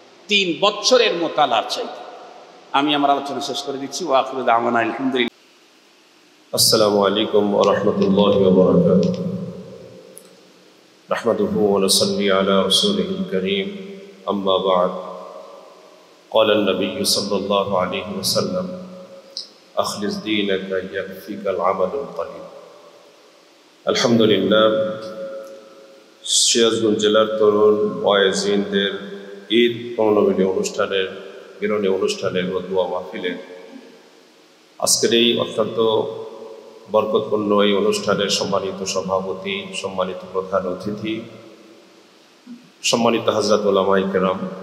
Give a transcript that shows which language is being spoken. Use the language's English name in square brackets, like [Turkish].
[Bangla] 3 বছরের মোতালার চাইতে। আমি আমার আলোচনা শেষ করে দিচ্ছি। [Arabic] ওয়া আখিরু দাওয়ানা আলহামদুলিল্লাহ। আসসালামু আলাইকুম ওয়া রাহমাতুল্লাহি ওয়া বারাকাতুহু। নাহমাদুহু ওয়া নুসাল্লি আলা রাসূলিহিল কারীম। আম্মা বা'দ। قال النبي صلى الله عليه وسلم أخلص دينك يكفيك العمل القليل। [Bangla] আলহামদুলিল্লাহ, সিরাজগঞ্জ জেলার তরুণ ওয়াইজিনদের ঈদ পূর্ণমিলনী অনুষ্ঠানের মিলনী অনুষ্ঠানের ও দোয়া মাহফিলের আজকের এই অত্যন্ত বরকতপূর্ণ এই অনুষ্ঠানের সম্মানিত সভাপতি, সম্মানিত প্রধান অতিথি, সম্মানিত হযরত উলামায়ে কেরাম,